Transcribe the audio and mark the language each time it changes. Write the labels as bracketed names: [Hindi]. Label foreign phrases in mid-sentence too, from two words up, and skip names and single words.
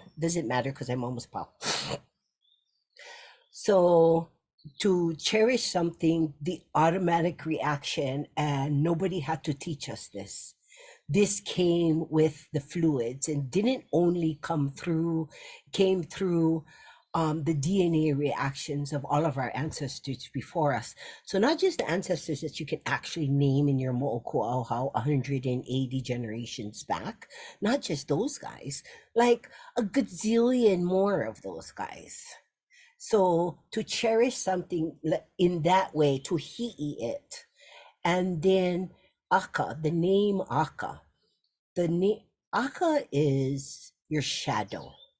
[English] Doesn't matter because I'm almost pop. So to cherish something, the automatic reaction, and nobody had to teach us this. This came with the fluids and didn't only came through the DNA reactions of all of our ancestors before us. So not just the ancestors that you can actually name in your [Hawaiian] moʻo kuʻauhau [English] 180 generations back, not just those guys, like a gazillion more of those guys. So to cherish something in that way, to hi'i it, and then aka, the name aka, aka is your shadow.